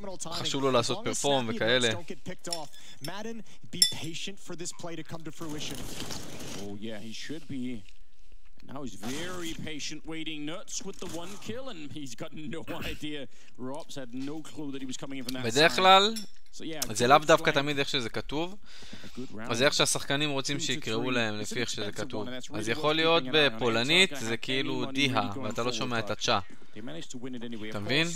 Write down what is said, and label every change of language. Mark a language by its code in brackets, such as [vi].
[he] וחשוב לו לעשות פרפורם וכאלה. [en] Madden, be patient for this play to come to fruition. Oh yeah, he should be. Now he's very patient, waiting. Nuts with the 1 kill, and he's got no idea. Rops had no clue that he was coming in from that [he] בדרך כלל, אז זה לאו דווקא תמיד איך שזה כתוב, אז זה איך שהשחקנים רוצים שיקראו להם לפי איך שזה כתוב. אז יכול להיות בפולנית זה כאילו דיהה, ואתה לא שומע את הצ'ה. אתה מבין?